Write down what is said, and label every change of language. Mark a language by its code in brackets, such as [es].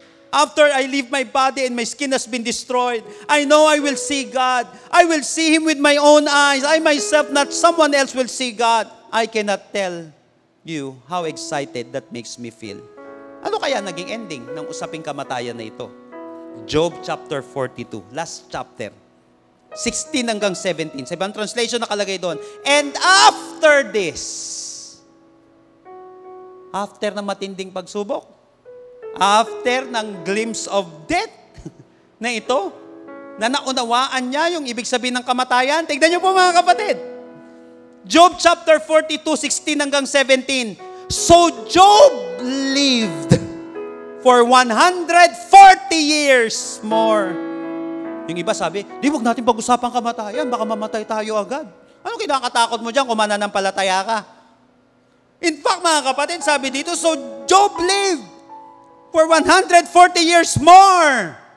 [en] After I leave my body and my skin has been destroyed, I know I will see God. I will see Him with my own eyes. I myself, not someone else, will see God. I cannot tell you how excited that makes me feel. [tl] Ano kaya naging ending ng usaping kamatayan na ito? [en] Job chapter 42, last chapter. 16 hanggang 17. [tl] Sa ibang translation nakalagay doon, [en] and after this, [tl] after ng matinding pagsubok, after ng [en] glimpse of death [tl] na ito, na naunawaan niya yung ibig sabihin ng kamatayan. Tignan niyo po mga kapatid. [en] Job chapter 42, 16 hanggang 17. So Job lived for 140 years more. [tl] Yung iba sabi, di wag natin pag-usapan kamatayan, baka mamatay tayo agad. Ano kinakatakot mo dyan kung mananampalataya ka? [en] In fact, [tl] mga kapatid, sabi dito, [en] so Job lived for 140 years more.